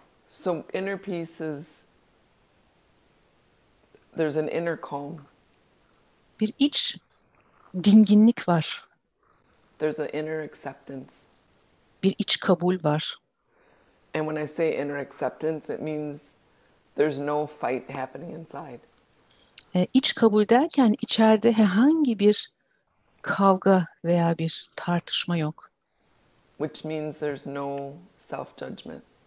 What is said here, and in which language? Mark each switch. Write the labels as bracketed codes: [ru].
[en] So, inner peace is there's an inner calm. [tr] Bir iç dinginlik var. [en] There's an inner acceptance. [tr] Bir iç kabul var. [en] And when I say inner acceptance, it means there's no fight happening inside. [tr] İç kabul derken içeride herhangi bir kavga veya bir tartışma yok. [en] Which means there's no self-judgment.